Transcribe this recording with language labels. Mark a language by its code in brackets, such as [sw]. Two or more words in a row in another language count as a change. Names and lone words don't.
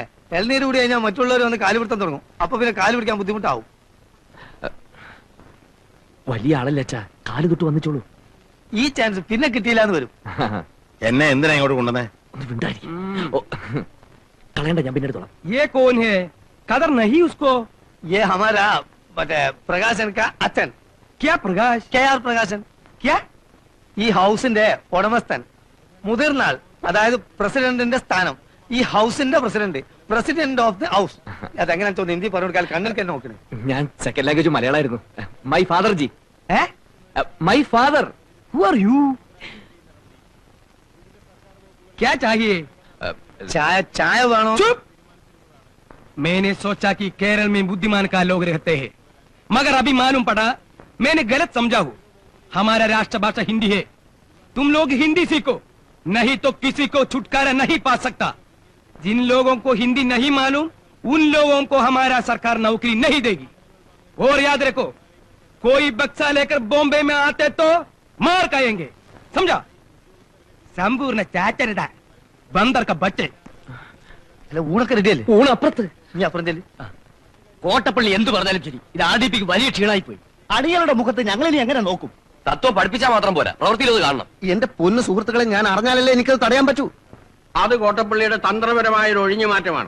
[ml] എൽനീര് കൂടി കഴിഞ്ഞാൽ മറ്റുള്ളവർ വന്ന് കാല് പിടുത്തം തുടങ്ങും. അപ്പൊ പിന്നെ കാല് പിടിക്കാൻ ബുദ്ധിമുട്ടാവും. വലിയ ആളല്ലേ അച്ഛാ, കാല് തൊട്ട് വന്നിച്ചോളൂ. ഈ ചാൻസ് പിന്നെ കിട്ടിയില്ല എന്ന് വരും. എന്നെ എന്തിനാ ഇങ്ങോട്ട് കൊണ്ടുവന്നേ? ഒന്ന് വിണ്ടായി. കളയണ്ട, ഞാൻ പിന്നെ എടുത്തോളാം. [hi] ये कौन है? कदर नहीं उसको. ये हमारा [ml] മറ്റേ പ്രകാശൻ കാ അച്ഛൻ. [hi] क्या प्रकाश? [ml] KR പ്രകാശൻ. [hi] क्या? [ml] ഈ ഹൗസിന്റെ ഉടമസ്ഥൻ, മുതിർന്നാൾ, അതായത് പ്രസിഡന്റിന്റെ സ്ഥാനം. ഈ ഹൗസിന്റെ പ്രസിഡന്റ്, [en] president of the house. [ml] അതെങ്ങനെ തോന്നുന്നു ഹിന്ദി പറഞ്ഞു കൊടുക്കാൻ? കണ്ണിൽ തന്നെ നോക്കണേ. ഞാൻ [en] second language [ml] മലയാളമായിരുന്നു. [en] my father ji. ഏ my father. Who are you? [hi] क्या चाहिए? [ml] ചായ ചായ വേണോ? [hi] चुप! मैंने सोचा कि केरल में बुद्धिमान का लोग रहते हैं, मगर अभी मालूम पड़ा मैंने गलत समझा हूँ. हमारा राष्ट्रभाषा हिंदी है. तुम लोग हिंदी सीखो, नहीं तो किसी को छुटकारा नहीं पा सकता. जिन लोगों को हिंदी नहीं मालूम उन लोगों को हमारा सरकार नौकरी नहीं देगी. और याद रखो, कोई बक्सा लेकर बॉम्बे में आते तो मार खाएंगे, समझा? संपूर्ण चाचरदा बंदर का बच्चे. [ml] അല്ല, ഊണൊക്കെ റെഡിയല്ലേ? ഊണ് അപ്പുറത്ത്. നീ അപ്പുറം ചെല്ലി. കോട്ടപ്പള്ളി എന്ത് പറഞ്ഞാലും ശരി, ഇത് ആദിപ്പിക്ക് വലിയ ക്ഷീണായി പോയി. അടികളുടെ മുഖത്ത് ഞങ്ങൾ ഇനി എങ്ങനെ നോക്കും? തത്വം പഠിപ്പിച്ചാൽ മാത്രം പോരാ, പ്രവൃത്തിയിലത് കാണണം. എന്റെ പൊന്നു സുഹൃത്തുക്കളെ, ഞാൻ അറിഞ്ഞാലല്ലേ എനിക്കത് തടയാൻ പറ്റൂ. അത് കോട്ടപ്പള്ളിയുടെ തന്ത്രപരമായ ഒരു ഒഴിഞ്ഞു മാറ്റമാണ്.